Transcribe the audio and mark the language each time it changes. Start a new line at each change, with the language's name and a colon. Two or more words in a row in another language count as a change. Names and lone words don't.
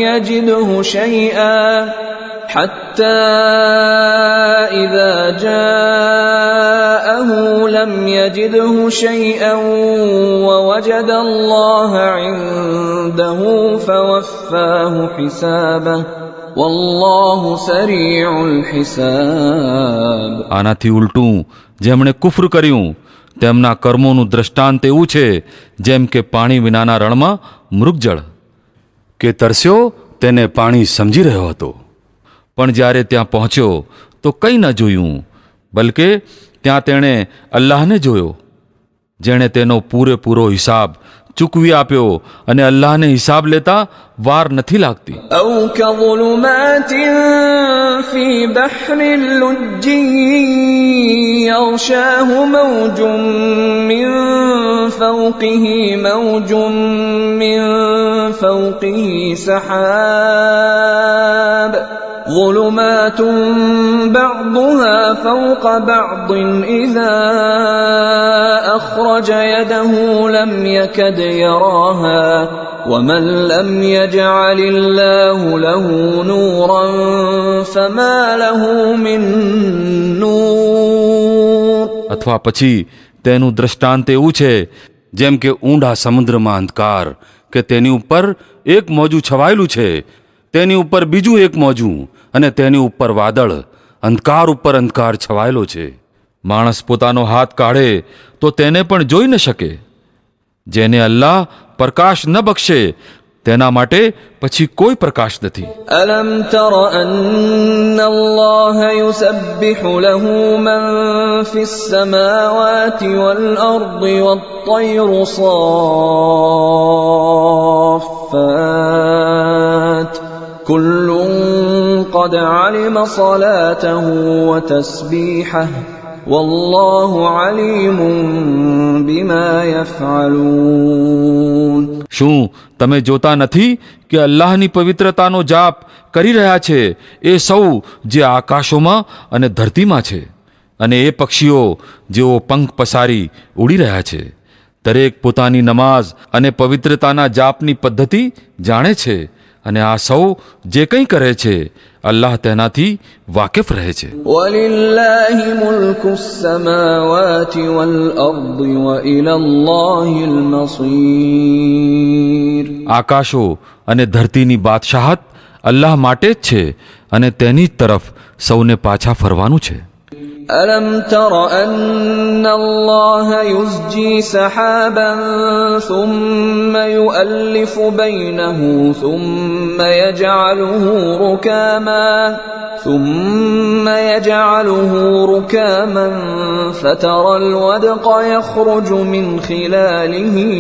Arabic: يجده شيئا ووجد الله عنده فوفاه حسابه والله سريع الحساب.
Gujarati: આનાથી ઉલટું જેમણે કુફર કર્યું તેમના કર્મોનું દ્રષ્ટાંત એવું છે જેમ કે પાણી વિનાના રણમાં મૃગજળ કે તરસ્યો તેને પાણી સમજી રહ્યો હતો, પણ જ્યારે ત્યાં પહોંચ્યો તો કંઈ ન જોયું, બલકે ત્યાં તેણે અલ્લાહને જોયો જેણે તેનો પૂરેપૂરો હિસાબ ચૂકવી આપ્યો અને અલ્લાહને હિસાબ લેતા વાર નથી લાગતી.
Arabic: أو كظلمات في بحر لجي يغشاه موج من فوقه موج من فوقه سحاب ظلمات بعضها فوق بعض إذا أخرج يده لم يكد يراها ومن لم يجعل الله له نورا فما له من نور.
Gujarati: અથવા પછી તેનું દ્રષ્ટાંત એવું છે જેમ કે ઊંડા સમુદ્રમાં અંધકાર, કે તેની ઉપર એક મોજું છવાયેલું છે, તેની ઉપર બીજું એક મોજું, અને તેની ઉપર વાદળ. અંધકાર ઉપર અંધકાર છવાયેલો છે. માણસ પોતાનો હાથ કાઢે તો તેને પણ જોઈ ન શકે. જેને અલ્લાહ પ્રકાશ ન બક્ષે તેના માટે પછી કોઈ પ્રકાશ નથી.
Arabic: ألم تر أن الله يسبح له من في السماوات والأرض والطير صافات كل قد علم صلاته وتسبيحه والله عليم بما يفعلون.
Gujarati: શું તમે જોતા નથી કે અલ્લાહની પવિત્રતાનો જાપ કરી રહ્યા છે એ સૌ જે આકાશોમાં અને ધરતીમાં છે, અને એ પક્ષીઓ જેઓ પંખ પસારી ઉડી રહ્યા છે? દરેક પોતાની નમાઝ અને પવિત્રતાના જાપની પદ્ધતિ જાણે છે, અને આ સૌ જે કંઈ કરે છે અલ્લાહ તેનાથી વાકેફ રહે છે.
Arabic: ولله ملك السماوات والأرض وإلى الله المصير.
Gujarati: આકાશો અને ધરતીની બાદશાહત અલ્લાહ માટે જ છે, અને તેની જ તરફ સૌને પાછા ફરવાનું છે.
Arabic: ألم تر أن الله يزجي سحابا ثم يؤلف بينه ثم يجعله ركاما فترى الودق يخرج من خلاله